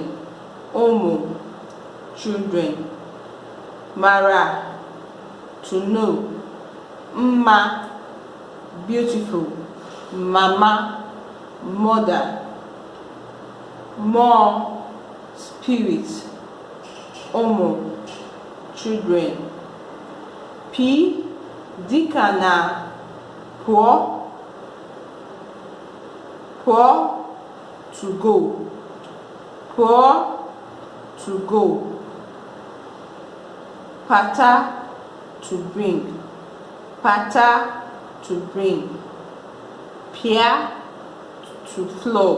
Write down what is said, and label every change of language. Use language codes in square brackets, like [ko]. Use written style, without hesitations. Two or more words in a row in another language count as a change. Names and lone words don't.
[en] Ụmụ, children. Mara, to know. Mma, beautiful. Mama, mother. More, spirit. Ụmụ, children. [ig] P dịka na pụọ. Pụọ, [en] to go. Pụọ, to go. Pata, to bring. Pata, to bring. Pịa, to flog.